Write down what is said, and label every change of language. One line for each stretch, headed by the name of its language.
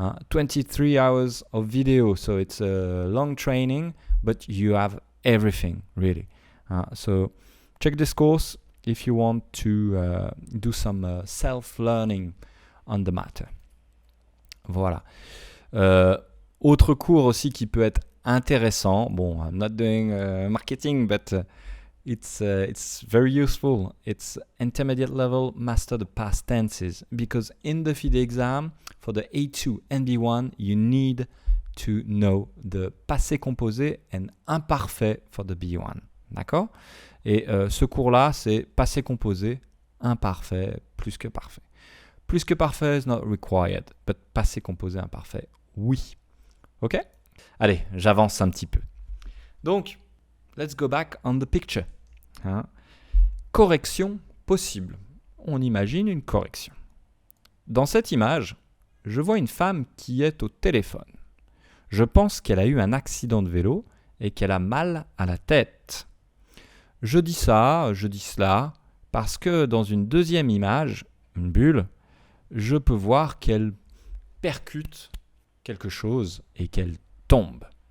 English: 23 hours of video, so it's a long training, but you have everything, really. So check this course if you want to do some self-learning on the matter.
French: Voilà. Autre cours aussi qui peut être intéressant.
English: Bon, I'm not doing marketing, but it's very useful. It's intermediate level, master the past tenses. Because in the FIDE exam, for the A2 and B1, you need to know the passé composé and imparfait for the B1.
French: D'accord? Et ce cours-là, c'est passé composé, imparfait, plus que parfait.
English: Plus que parfait is not required, but passé composé, imparfait, oui. Ok?
French: Allez, j'avance un petit peu.
English: Donc, let's go back on the picture.
French: Hein? Correction possible. On imagine une correction. Dans cette image, je vois une femme qui est au téléphone. Je pense qu'elle a eu un accident de vélo et qu'elle a mal à la tête. Je dis ça, je dis cela, parce que dans une deuxième image, une bulle, je peux voir qu'elle percute quelque chose et qu'elle tombe.